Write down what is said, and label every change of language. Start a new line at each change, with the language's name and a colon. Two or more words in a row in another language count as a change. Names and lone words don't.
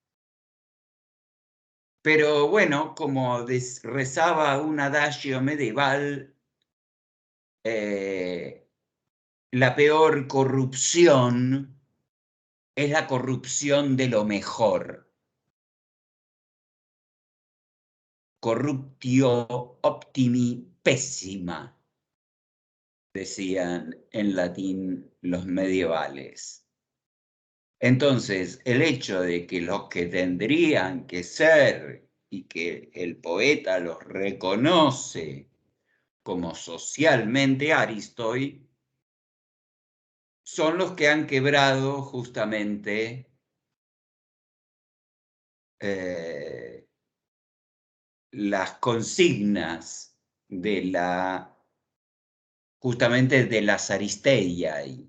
Spanish: Pero bueno, como rezaba un adagio medieval, la peor corrupción es la corrupción de lo mejor.
Latin: Corruptio optimi pessima,
Spanish: decían en latín los medievales. Entonces, el hecho de que los que tendrían que ser y que el poeta los reconoce como socialmente aristoi, son los que han quebrado justamente las consignas de justamente de las aristeiai.